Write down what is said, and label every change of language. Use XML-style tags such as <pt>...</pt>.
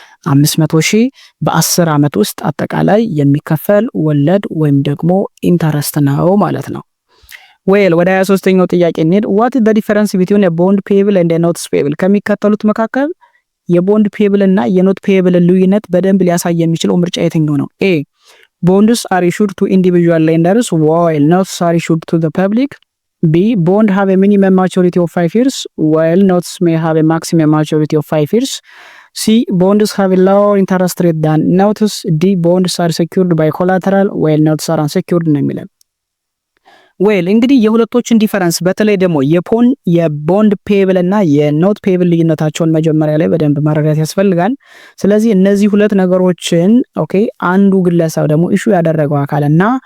<am>500,000 በ10 አመት ውስጥ አጠቃላይ የሚከፈል ወለድ ወይም ደግሞ ኢንተረስት ነው ማለት ነው። ዌል ወደ 23ኛው ጥያቄ እንሂድ።</am> <en>what is the difference between a bond payable and a note payable?</en> <am>ከሚከተሉት መካከል የቦንድ ፔብል እና የኖት ፔብል ልዩነት በደንብ ሊያሳይ የሚችለው ምርጫ የትኛው ነው?</am> <en>ኤ bonds are issued to individual lenders while notes are issued to the public. B bond have a minimum maturity of 5 years while notes may have a maximum maturity of 5 years. C bonds have a lower interest rate than notes. D bonds are secured by collateral while notes are unsecured</en> <am>ነው የሚለው። ዌል እንግዲህ የሁለቶችን ዲፈረንስ በተለይ ደግሞ የቦንድ ፔብል እና የኖት ፔብል ልዩነታቸውን መጀመሪያ ላይ በደንብ መረዳት ያስፈልጋል። ስለዚህ እነዚህ ሁለት ነገሮችን ኦኬ አንዱ ግለሰብ ደግሞ ኢሹ ያደረገው አካልና</am>